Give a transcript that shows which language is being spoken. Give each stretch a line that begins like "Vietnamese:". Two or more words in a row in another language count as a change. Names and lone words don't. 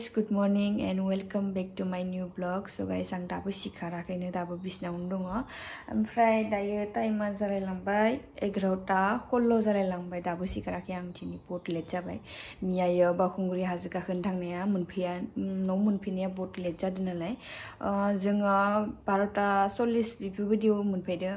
English: good morning and welcome back to my new vlog. So guys,
Bodo: आं दाबो सिखाराखैनो दाबो बिसिनावनो दङ। ओमफ्राय दायो टाइमा जालायलांबाय 11:16 जालायलांबाय दाबो सिखाराखै आं दिनै बहुत लेट जाबाय। मियायो बावखुंग्रि हाजो गाखोनो थांनाया न'आव मोनफैनाया बहुत लेट जादों नालाय जोङो 12:40 बेफोरबायदियाव मोनफैदों।